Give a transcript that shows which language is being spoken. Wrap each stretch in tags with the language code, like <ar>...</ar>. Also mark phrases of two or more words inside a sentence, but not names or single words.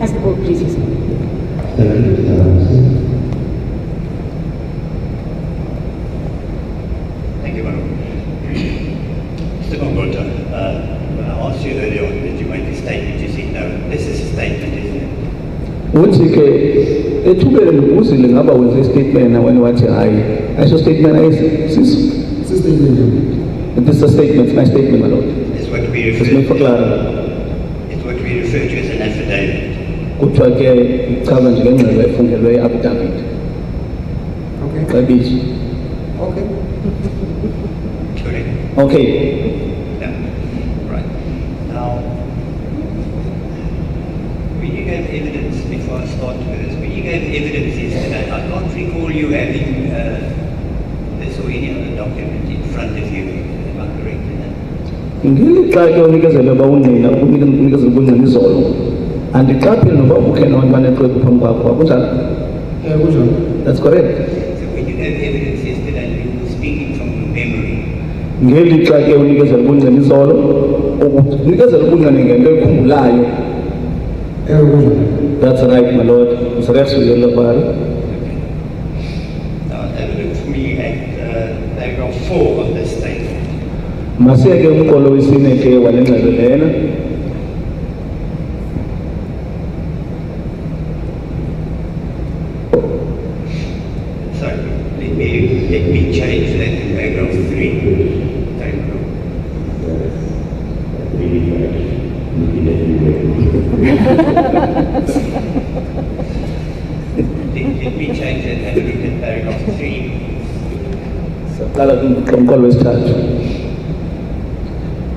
<en>As the board pleases. Thank you, Mr. Anderson. Thank you, Madam. Mr. Gongota, when I asked you earlier on that you made a statement, you said no. This is a statement, isn't it?</en> <xh>Uthi ke ethubeni uzile ngaba wenza statement na wena wathi hayi aso statement ayisiso.</xh> <en>This is a statement, my statement, my lord. It's what we It's refer</en> <af>my verklaring.</af> <en>It's what we refer to as an affidavit.</en> <xh>Kuthiwa ke ichaza njengengxelo efungelwe i-affidavit.</xh> <en>Okay.</en> <xh>Xabiso.</xh> <en>Okay. Correct? Okay. Yeah. Right. Now, when you gave evidence, before I start with this, when you gave evidence yesterday, I can't recall you having this or any other document in front of you. Am I correct in that?</en> <xh>Ngelixa ke unikezele uba ungqina unikezele ubungqina izolo andiqapheli noba ukhena abantu banexwebhu phambi kwakho akunjalo.</xh> <en>That's correct. So when you gave evidence yesterday, you were speaking from your memory.</en> <xh>Ngelixa ke unikezele ubungqina izolo unikezele ubungqina ngento ekhumbulayo.</xh> <en>That's right, my lord. Usereksuyela bari. Now, have a look for me at paragraph 4 of this statement.</en> <xh>Masiyeke umqolo wesine ke wale ngxelo lena.</xh> <en>So let me change that to paragraph 3. Thank you. Really much. Looking at you. Let me change that. Have a look at paragraph 3.</en> <xh>Qala kumqolo wesithathu.</xh>